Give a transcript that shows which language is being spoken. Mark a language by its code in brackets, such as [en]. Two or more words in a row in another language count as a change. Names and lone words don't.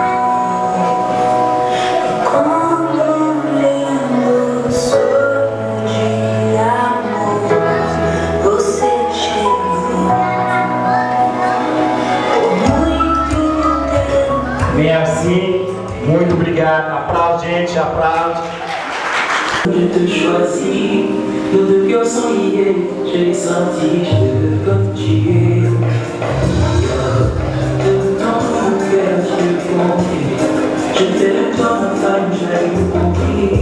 [pt] Quando um lindo sonho de amor você chegou. Por muito tempo. Merci, muito obrigado. Aplaude, gente, aplaude. [fr] Je te choisis, nos deux cœurs sont liés, je l'ai senti, je te veux comme tu es. Dans mon cœur, je confie, je t'ai de toi ma femme, je l'ai compris.